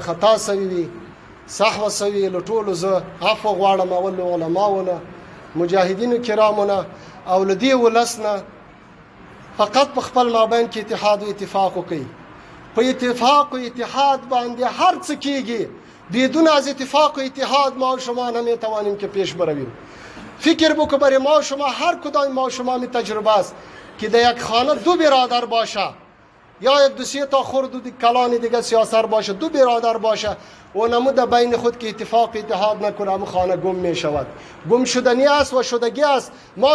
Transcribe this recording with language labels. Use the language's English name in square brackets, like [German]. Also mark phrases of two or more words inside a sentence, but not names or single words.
[Pashto] خطا سوي وي صحوه سوي له ټولو زه عفو غواړم اول له علماو نه مجاهدینو کرامو نه او له دې ولس نه فقط په خپل مابین کې اتحاد او اتفاق وکړي په اتفاق او اتحاد باندې هر څه کېږي [Persian] بدون از اتفاق و اتحاد ما و شما نمیتوانیم که پیش برویم فکر بکن برای ما و شما هر کدام ما و شما می تجربه است که در یک خانه 2 برادر باشه یا یک 2-3 تا خرد و کلان دیگه سیاسر باشه 2 برادر باشه و نمود بین خود که اتفاق اتحاد نکنه همون خانه گم می شود گم شدنی است و شدگی است ما